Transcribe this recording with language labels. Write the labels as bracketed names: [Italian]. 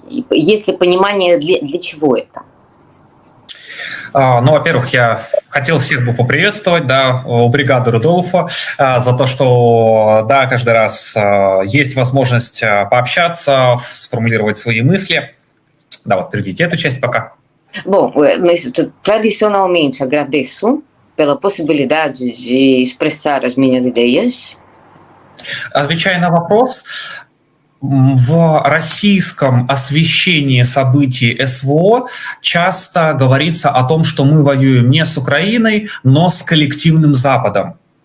[Russian] Есть ли понимание, для чего это? Во-первых, я хотел всех бы поприветствовать, у бригады Рудольфа за то, что, каждый раз есть возможность пообщаться, сформулировать свои мысли. Перейдите эту часть пока. [Portuguese] Bom, mas tradicionalmente agradeço pela possibilidade de expressar as minhas ideias. [Russian] Отвечая на вопрос, в российском освещении событий СВО часто говорится о том, что мы воюем не с Украиной, но с коллективным Западом.